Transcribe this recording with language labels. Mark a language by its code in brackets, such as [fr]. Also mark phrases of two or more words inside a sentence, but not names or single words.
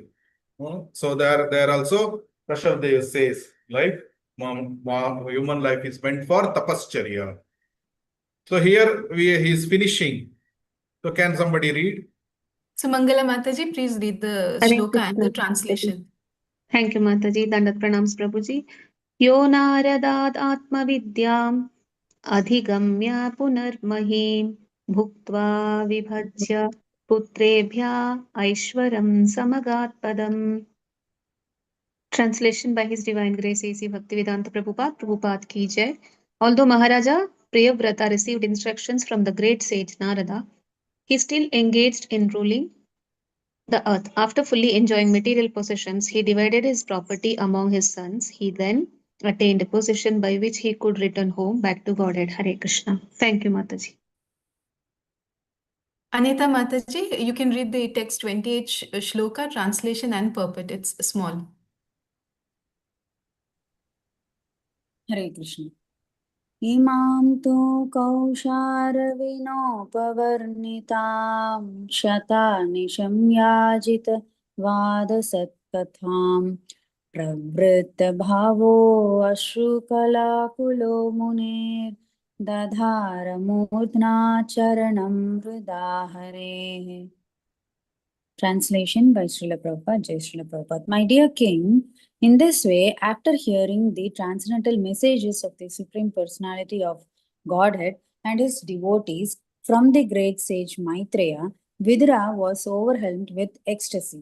[en] So there also Prashadev says, like human life is meant for tapascharya. So here he is finishing. So can somebody read? So Mangala Mataji, please read the Hare shloka and the Krishna. translation. Thank you, Mataji. [sa] Dandat pranams, Prabhuji. Yo naryadat atmavidyam adhigamya punarmahim bhuktva vibhajya putrebhya aishwaram samagat padam. [en] Translation by His Divine Grace A.C. Bhaktivedanta Prabhupada [hi] ki jai. [en] Although Maharaja Priyavrata received instructions from the great sage Narada, he still engaged in ruling the earth. After fully enjoying material possessions, he divided his property among his sons. He then attained a position by which he could return home back to Godhead. Hare Krishna. Thank you, Mataji. Anita Mataji, you can read the text 28 shloka, translation and purport. It's small. Hare Krishna. [sa] Imam tu kausharavinopavărnitam shatanisham yajita vadasatkatham pravritta bhavo ashukalakulo munir dadhara mudna charanam hridahare. [en] Translation by Srila Prabhupada, Jai Srila Prabhupada. My dear King, in this way, after hearing the transcendental messages of the Supreme Personality of Godhead and his devotees from the great sage Maitreya, Vidura was overwhelmed with ecstasy.